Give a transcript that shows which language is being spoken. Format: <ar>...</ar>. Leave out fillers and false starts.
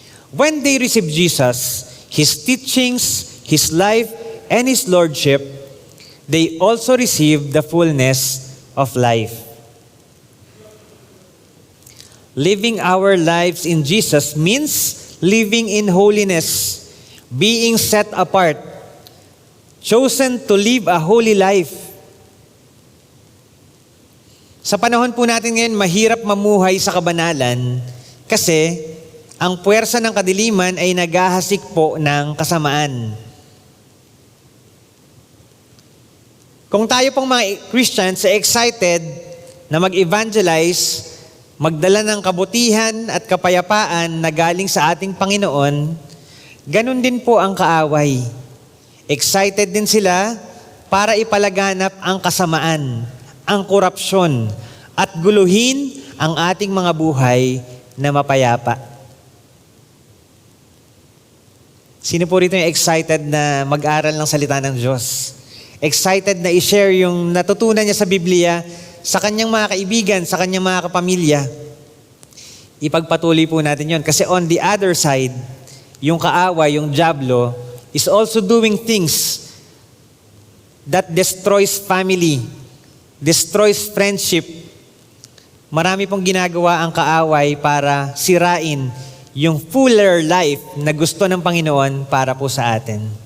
<en>When they received Jesus, His teachings, His life, and His Lordship, they also received the fullness of life. Living our lives in Jesus means living in holiness, being set apart, chosen to live a holy life.</en> <tl>Sa panahon po natin ngayon, mahirap mamuhay sa kabanalan kasi ang puwersa ng kadiliman ay naghahasik po ng kasamaan. Kung tayo pong mga Christians ay excited na mag-evangelize, magdala ng kabutihan at kapayapaan na galing sa ating Panginoon, ganun din po ang kaaway. Excited din sila para ipalaganap ang kasamaan, ang korupsyon, at guluhin ang ating mga buhay na mapayapa. Sino po rito yung excited na mag-aral ng salita ng Diyos? Excited na i-share yung natutunan niya sa Biblia sa kanyang mga kaibigan, sa kanyang mga kapamilya. Ipagpatuloy po natin yon.</tl> <en>Kasi on the other side,</en> <tl>yung kaaway, yung dyablo,</tl> <en>is also doing things that destroys family, destroys friendship.</en> <tl>Marami pong ginagawa ang kaaway para sirain yung fuller life na gusto ng Panginoon para po sa atin.</tl>